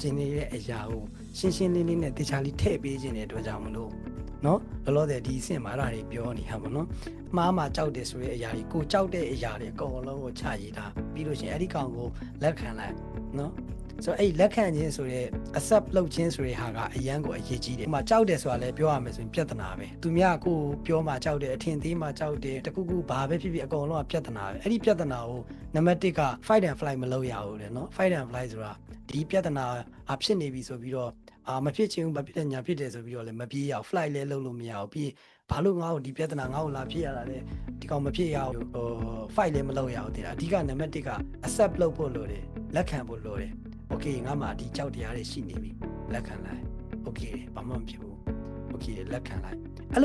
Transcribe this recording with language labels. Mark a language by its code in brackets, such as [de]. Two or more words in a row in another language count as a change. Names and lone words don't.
[my] င်နေတဲ့အရာကိုရှင်းရှင်းလင်းလင်းနဲ့တခြားလေးထည့်ပေးခြင်းတဲ့အတွက်ကြောင့်မလို့နော်လောလောဆယ်ဒီအဆင့်မှာအဲ့ဒါတွေပြောနေတာပေါ့နော်မှားကြောက်တယ်ဆိုတဲ့အရာတွေကိုကြောက်တဲ့အရာတွေအကုန်လုံးကိုချရေးတာပြီးလို့ရှိရင်အဲ့ဒီကောင်ကိုလက်ခံလိုက်နော်ဆိုတော့အဲ့လက်ခံခြင်းဆိုတဲ့ accept လုပ်ခြင်းဆိုတဲ့ဟာကအရန်ကိုအရေးကြီးတယ်။ဥပမာကြောက်တယ်ဆိုတာလည်းပြောရမယ်ဆိုရင်ပြဿနာပဲ။သူများကိုပြောမှကြောက် တယ်အထင်သေးမှကြောက်တယ်တခုခုဘာပဲဖြစ်ဖြစ်အကုန်လုံးကပြဿနာပဲ။အဲ့ဒီပြဿနာကိုနံပါတ်1က [en] fight and flight [my] မလုပ်ရဘူးလေနော်။ [en] fight and flight [my] ဆိုတာဒီပြဿနာဖြစ်နေပြီဆိုပြီးတော့မဖြစ်ချင်ဘူးမဖြစ်တဲ့ညာဖြစ်တယ်ဆိုပြီးတော့လည်းမပြေးရအောင် flight လည်းလုပ်လို့မရအောင်ပြီးဘာလို့ငါ့ကိုဒီပြဿနာငါ့ကိုလာ ဖြစ်ရတာလဲဒီကောင်မဖြစ်ရအောင်fight လည်းမလုပ်ရအောင်တည်တာအဓိကနံပါတ်1က accept လုပ်ဖို့လိုတယ်လက်ခံဖို့လိုတယ်โอเคငါမှဒီကြောက်တရားတွေရှိနေပြီလက်ခံလိုက်โอเคဘာမှမဖြစ်ဘူးโอเคလက်ခံလိုက်အဲ့